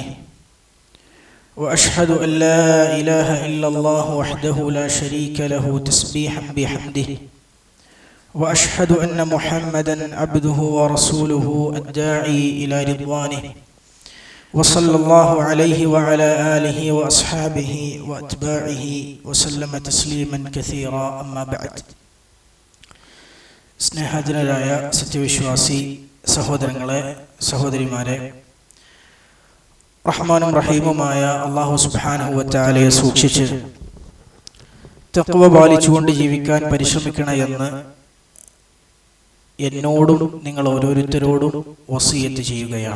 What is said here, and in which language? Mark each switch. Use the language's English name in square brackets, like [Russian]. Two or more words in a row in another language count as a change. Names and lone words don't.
[Arabic] وأشهد أن لا إله إلا الله وحده لا شريك له تسبيحا بحمده، وأشهد أن محمدا عبده ورسوله الداعي إلى رضوانه، وصلى الله عليه وعلى آله وأصحابه وأتباعه وسلم تسليما كثيرا. أما بعد. [Malayalam] സ്നേഹജനരായ സത്യവിശ്വാസി സഹോദരങ്ങളെ, സഹോദരിമാരെ, റഹ്മാനും റഹീമുമായ അല്ലാഹു [Arabic] سبحانه وتعالى [Malayalam] സൂക്ഷിച്ച് തഖ്വ പാലിച്ചുകൊണ്ട് ജീവിക്കാൻ പരിശ്രമിക്കണമെന്ന് എന്നോടും നിങ്ങൾ ഓരോരുത്തരോടും വസിയത്ത് ചെയ്യുകയാണ്.